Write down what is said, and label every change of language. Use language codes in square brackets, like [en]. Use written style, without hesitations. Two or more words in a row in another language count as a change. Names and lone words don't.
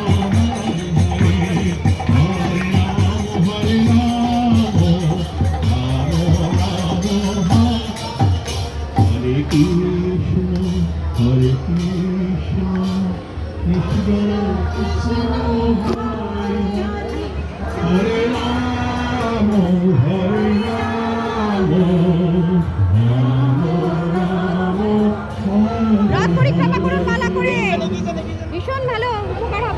[sa] हरे हरे कृष्ण, हरे कृष्ण, कृष्ण कृष्ण हरे राम, हरे राम, [bn] রথ পরিক্রমা করুন মালা করে, ভীষণ ভালো উপকার হবে।